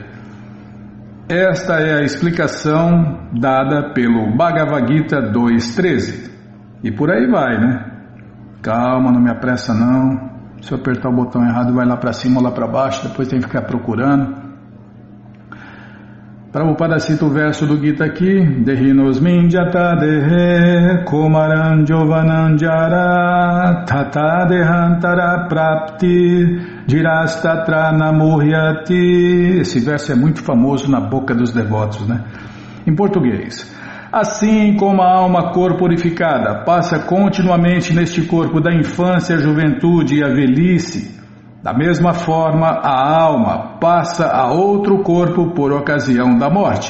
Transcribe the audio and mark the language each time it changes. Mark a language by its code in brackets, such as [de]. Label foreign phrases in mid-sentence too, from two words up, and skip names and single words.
[pt] Esta é a explicação dada pelo Bhagavad Gita 2.13. E por aí vai, né? Calma, não me apressa não. Se eu apertar o botão errado vai lá para cima ou lá para baixo, depois tem que ficar procurando. Prabhupada cita o verso do Gita aqui: [sa] देहिनोऽस्मिन् यथा देहे कौमारं यौवनं जरा तथा देहान्तर प्राप्तिर् धीरस्तत्र न मुह्यति. [pt] Esse verso é muito famoso na boca dos devotos, né? Em português: assim como a alma corporificada passa continuamente neste corpo da infância, a juventude e a velhice, da mesma forma, a alma passa a outro corpo por ocasião da morte.